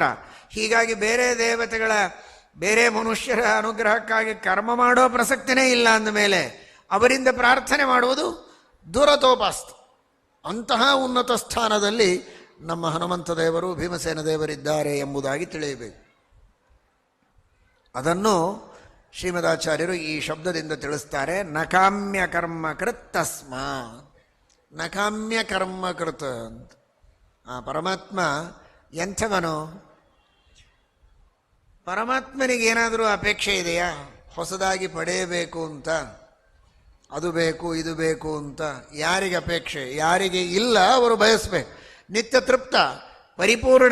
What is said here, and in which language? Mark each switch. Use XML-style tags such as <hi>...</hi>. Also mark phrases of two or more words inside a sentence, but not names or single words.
<kn>ಹೀಗಾಗಿ ಬೇರೆ ದೇವತೆಗಳ, ಬೇರೆ ಮನುಷ್ಯರ ಅನುಗ್ರಹಕ್ಕಾಗಿ ಕರ್ಮ ಮಾಡೋ ಪ್ರಸಕ್ತಿನೇ ಇಲ್ಲ ಅಂದಮೇಲೆ ಅವರಿಂದ ಪ್ರಾರ್ಥನೆ ಮಾಡುವುದು ದೂರತೋಪಾಸ್ತಿ. ಅಂತಹ ಉನ್ನತ ಸ್ಥಾನದಲ್ಲಿ ನಮ್ಮ ಹನುಮಂತ ದೇವರು, ಭೀಮಸೇನ ದೇವರಿದ್ದಾರೆ ಎಂಬುದಾಗಿ ತಿಳಿಯಬೇಕು. ಅದನ್ನು ಶ್ರೀಮದಾಚಾರ್ಯರು ಈ ಶಬ್ದದಿಂದ ತಿಳಿಸ್ತಾರೆ.</kn> <sa>ನಕಾಮ್ಯ ಕರ್ಮ ಕೃತ್ ತಸ್ಮಾ. ನಕಾಮ್ಯ ಕರ್ಮ ಕೃತ ಅಂತ.</sa> <kn>ಆ ಪರಮಾತ್ಮ ಎಂಥವನು? ಪರಮಾತ್ಮನಿಗೇನಾದರೂ ಅಪೇಕ್ಷೆ ಇದೆಯಾ ಹೊಸದಾಗಿ ಪಡೆಯಬೇಕು ಅಂತ? ಅದು ಬೇಕು ಇದು ಬೇಕು ಅಂತ ಯಾರಿಗೆ ಅಪೇಕ್ಷೆ? ಯಾರಿಗೆ ಇಲ್ಲ ಅವರು ಬಯಸಬೇಕು. ನಿತ್ಯ ತೃಪ್ತ, ಪರಿಪೂರ್ಣ.</kn>